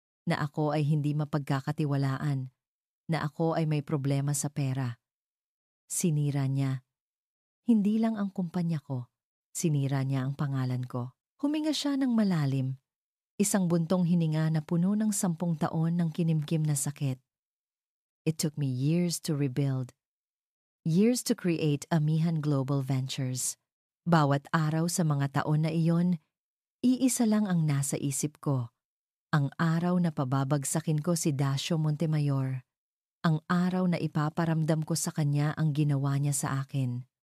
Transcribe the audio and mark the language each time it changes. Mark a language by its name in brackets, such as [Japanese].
[Filipino] Na ako ay hindi mapagkakatiwalaan, na ako ay may problema sa pera. Sinira niya. Hindi lang ang kumpanya ko, sinira niya ang pangalan ko. Huminga siya ng malalim. Isang buntong hininga na puno ng 10 taon ng kinimkim na sakit. [English] It took me years to rebuild. Years to create Amihan Global Ventures. [Filipino] Bawat araw sa mga taon na iyon, iisa lang ang nasa isip ko. Ang araw na pababagsakin ko si Dasio Montemayor. Ang araw na ipaparamdam ko sa kanya ang ginawa niya sa akin.